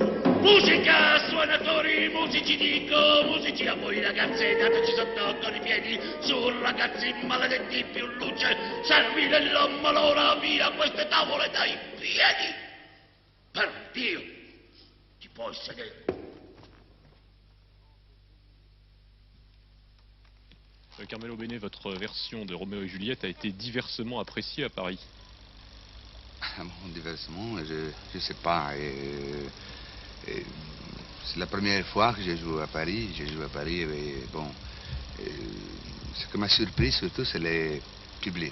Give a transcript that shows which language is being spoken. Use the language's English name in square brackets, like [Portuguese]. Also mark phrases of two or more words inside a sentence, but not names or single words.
[Italian] Musica, suonatori, musici dico, musici a voi ragazze, dateci sotto con i piedi, su ragazzi maledetti più luce, servi dell'ommalora via queste tavole dai piedi. Per Dio, ti puoi sedere. [French] Carmelo Bene, votre version de Roméo et Juliette a été diversement appréciée à Paris. Bon, diversement, je sais pas. C'est la première fois que j'ai joué à Paris. J'ai joué à Paris et bon, ce qui m'a surpris surtout, c'est le public.